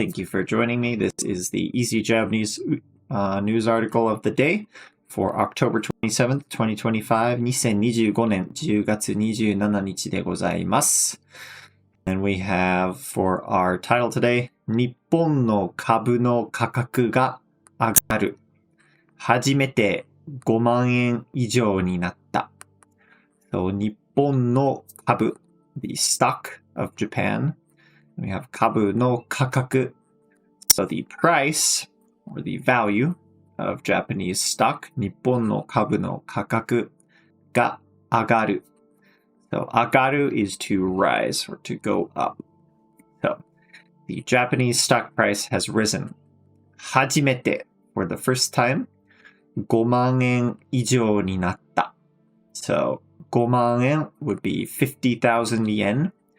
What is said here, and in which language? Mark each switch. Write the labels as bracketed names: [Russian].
[English] Thank you for joining me. This is the Easy Japanese news article of the day for October 27th, 2025, [Japanese] 2025年10月27日でございます。 [English] And we have for our title today, [Japanese] 日本の株の価格が上がる。初めて5万円以上になった。 [English] So, [Japanese] 日本の株 [English] the stock of Japan.We have [Japanese] 株の価格. [English] So the price or the value of Japanese stock. [Japanese] 日本の株の価格が上がる. [English] So 上がる is to rise or to go up. So the Japanese stock price has risen. 初めて for the first time. [Japanese] 5万円以上になった. [English] So 5万円 would be 50,000 yen.